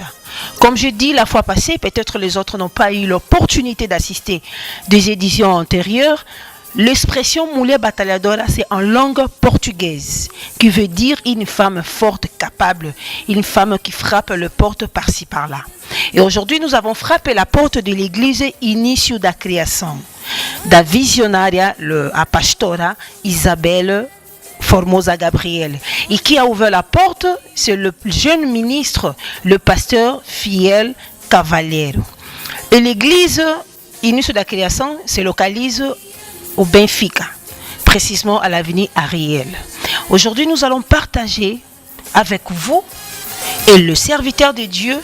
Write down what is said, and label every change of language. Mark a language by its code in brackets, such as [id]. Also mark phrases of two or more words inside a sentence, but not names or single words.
[fr] Comme je dis la fois passée, peut-être les autres n'ont pas eu l'opportunité d'assister des éditions antérieures. L'expression Mulher Batalhadora, c'est en langue portugaise, qui veut dire une femme forte, capable, une femme qui frappe le porte par-ci par-là. Et aujourd'hui, nous avons frappé la porte de l'église Início da Criação, [pt] da visionaria, a pastora [fr] Isabelle Formosa Gabriel. Et qui a ouvert la porte, c'est le jeune ministre, le pasteur Fiel Cavalheiro. Et l'église Início da Criação se localise au Benfica, précisément à l'avenue Ariel. Aujourd'hui, nous allons partager avec vous et le serviteur de Dieu.